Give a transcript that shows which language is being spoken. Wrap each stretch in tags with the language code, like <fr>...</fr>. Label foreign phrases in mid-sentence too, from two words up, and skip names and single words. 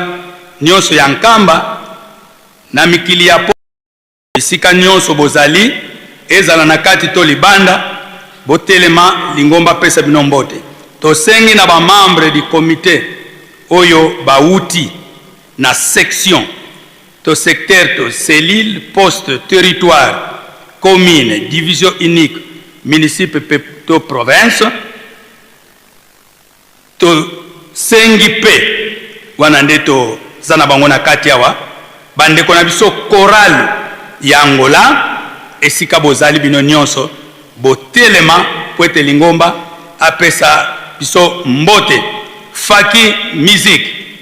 <ln>nyonso ya Nkamba na mikili ya po isika nyonso bozali ezala na kati to libanda botelema lingomba pesa bino mbote tosengi na ba</ln> <fr>membre du comité</fr> <ln>oyo bauti na section to secteur to cellule</ln> <fr>poste territoire commune division unique municipal</fr> <ln>to province to sengi pe wana ndeto zana bango na kati awa bande kona biso choral ya Angola esika bozali bino nyonso botelema poete lingomba apesa biso mbote faki musique.</ln>